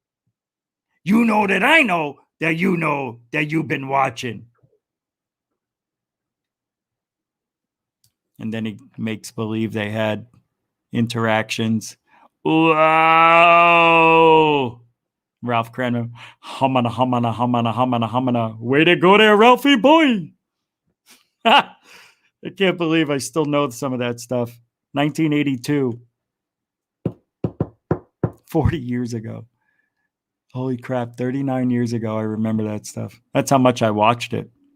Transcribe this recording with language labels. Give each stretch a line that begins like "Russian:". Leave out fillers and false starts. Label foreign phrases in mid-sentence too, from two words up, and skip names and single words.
English: You know that I know that you know that you've been watching. And then he makes believe they had interactions. Wow. Ralph Cranham. Humana, humana, humana, humana, humana. Way to go there, Ralphie boy. I can't believe I still know some of that stuff. 1982. 40 years ago. Holy crap. 39 years ago, I remember that stuff. That's how much I watched it.